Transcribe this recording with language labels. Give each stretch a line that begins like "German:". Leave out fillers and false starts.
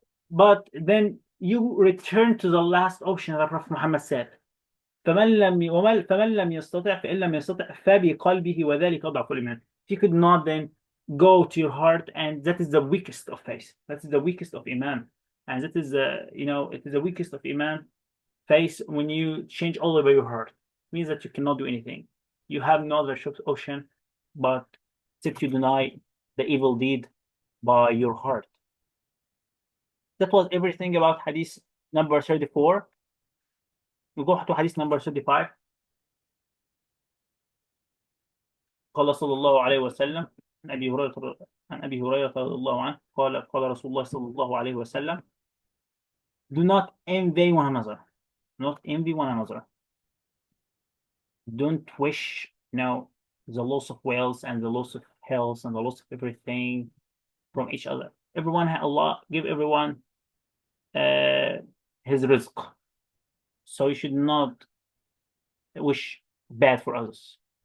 English: But then you return to the last option that Prophet Muhammad said.
Arabic: فمن لم يستطع فإن لم يستطع فبقلبه وذلك أضعف الإيمان.
English: If you could not, then go to your heart, and that is the weakest of faith. That is the weakest of iman, and that is it is the weakest of iman faith. When you change all over your heart, it means that you cannot do anything. You have no other option but except you deny the evil deed by your heart. That was everything about hadith number 34. We go to hadith number 35.
Arabic: قال صلى الله عليه وسلم عن أبي هريرة رضي الله عنه قال رسول الله صلى الله عليه وسلم:
English: Do not envy one another. Not envy one another. Don't wish, the loss of wealth and the loss of health and the loss of everything from each other. Allah give everyone his rizq. So you should not wish bad for others.